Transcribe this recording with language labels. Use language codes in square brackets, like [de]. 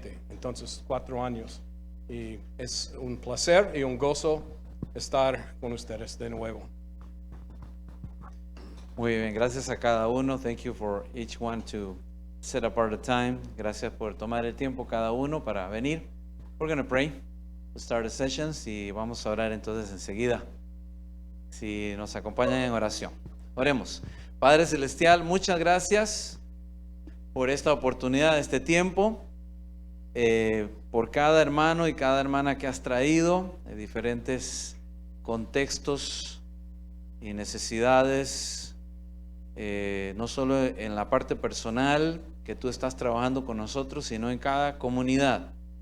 [es] Entonces, 4 años. Y es un placer y un gozo estar con ustedes de nuevo. Muy bien, gracias a cada uno. [en] Thank you for each one to set apart the time. [es] Gracias por tomar el tiempo cada uno para venir. [en] We're going to pray to start the sessions [es] y vamos a orar entonces enseguida. Si nos acompañan en oración. Oremos. Padre Celestial, muchas gracias por esta oportunidad, este tiempo, por cada hermano y cada hermana que has traído de diferentes contextos y necesidades, no solo en la parte personal que tú estás trabajando con nosotros, sino en cada comunidad.